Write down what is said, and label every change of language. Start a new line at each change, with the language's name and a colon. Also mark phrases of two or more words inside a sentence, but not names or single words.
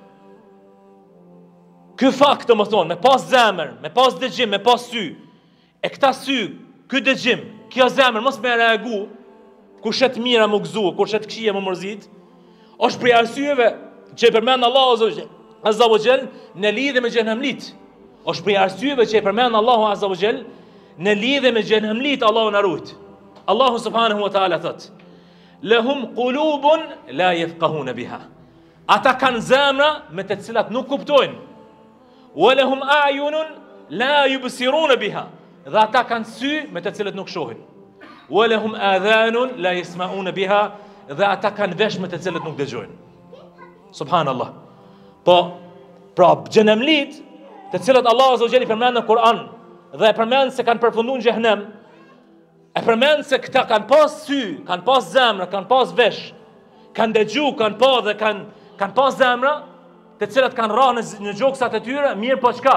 Albanian: Ky fakt, më thonë, me pas zemër, me pas dëgjim, me pas sy, e këta sy, ky dëgjim, kjo zemër mos me reagu, kur shet mira më gëzu, kur shet këqija më mërzit, është për arsyeve që i përmend Allahu
Arabic: عز وجل
Albanian: në lidhje me xhenemlit. Është për arsyeve që e përmend Allahu
Arabic: عز وجل
Albanian: në lidhje me xhenemlit, Allahu na ruajt. Allahu
Arabic: سبحانه وتعالى
Albanian: thot:
Arabic: "لهم قلوب لا يفقهون بها."
Albanian: Ata kanë zemra me të cilat nuk kuptojnë.
Arabic: "ولهم أعين لا يبصرون بها."
Albanian: Dhe ata kanë sy me të cilat nuk shohin.
Arabic: "ولهم آذان لا يسمعون بها."
Albanian: Dhe ata kanë vesh me të cilat nuk dëgjojnë. Subhanallah. Po, pra xhenemlit, të cilat Allah
Arabic: عز وجل
Albanian: i përmend në Kur'an dhe e përmend se kanë përfunduar në xhehenem, e përmend se këta kanë pas sy, kanë pas zemra, kanë pas vesh, kanë dëgju, kanë pa dhe kanë pas zemra, të cilat kanë rënë në gjoksat e tyre, mirë po çka?